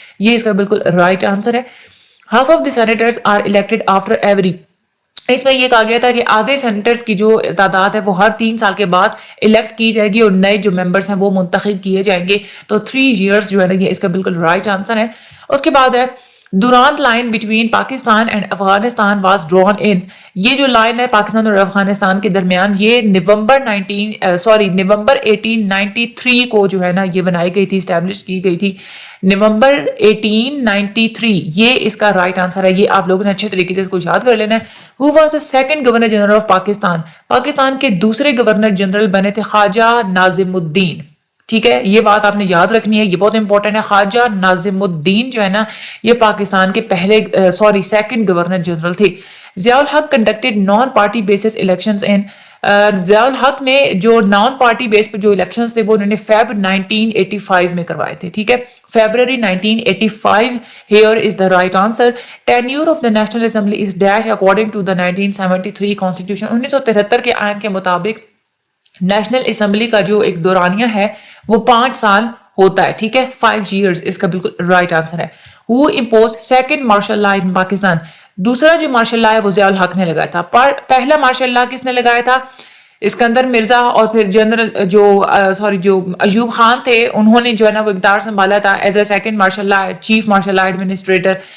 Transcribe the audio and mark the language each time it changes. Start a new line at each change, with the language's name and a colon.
Urdu: یہ اس کا بالکل رائٹ آنسر ہے.
English: Half of the senators are elected after every،
Urdu: اس میں یہ کہا گیا تھا کہ آدھے سینیٹرز کی جو تعداد ہے وہ ہر 3 سال کے بعد الیکٹ کی جائے گی اور نئے جو ممبرز ہیں وہ منتخب کیے جائیں گے. تو
English: 3 years
Urdu: جو ہے نا یہ اس کا بالکل رائٹ آنسر ہے. اس کے بعد ہے
English: Durand line between Pakistan and Afghanistan was drawn in.
Urdu: یہ جو لائن ہے پاکستان اور افغانستان کے درمیان یہ نومبر 1893 کو جو ہے نا یہ بنائی گئی تھی, اسٹیبلش کی گئی تھی. نومبر 1893 یہ اس کا رائٹ آنسر ہے. یہ آپ لوگوں نے اچھے طریقے سے اس کو یاد کر لینا ہے.
English: Who was the second governor general of Pakistan؟
Urdu: Pakistan کے دوسرے گورنر جنرل بنے تھے خواجہ ناظم الدین, ٹھیک ہے, یہ بات آپ نے یاد رکھنی ہے, یہ بہت امپورٹنٹ ہے. خواجہ ناظم الدین جو ہے نا یہ پاکستان کے سیکنڈ گورنر جنرل تھے. ضیاء الحق
English: conducted non party basis elections in,
Urdu: ضیاء الحق نے جو نان پارٹی بیس پہ جو الیکشنز تھے وہ انہوں نے فیب 1985 میں کروائے تھے, ٹھیک ہے, February 1985.
English: Here is the right answer. Tenure of the national assembly is dash according to the 1973 constitution.
Urdu: 1973 کے آئین کے مطابق نیشنل اسمبلی کا جو ایک دورانیہ ہے وہ 5 سال ہوتا ہے, ٹھیک ہے,
English: 5 years
Urdu: اس کا بالکل رائٹ آنسر ہے.
English: Who imposed second martial law in
Urdu: Pakistan? دوسرا جو مارشل لا ہے وہ ضیاء الحق نے لگایا تھا. پہلا مارشل لا کس نے لگایا تھا؟ اسکندر مرزا اور پھر جنرل جو ایوب خان تھے انہوں نے جو ہے نا وہ اقتدار سنبھالا تھا
English: As a second martial law chief martial law administrator.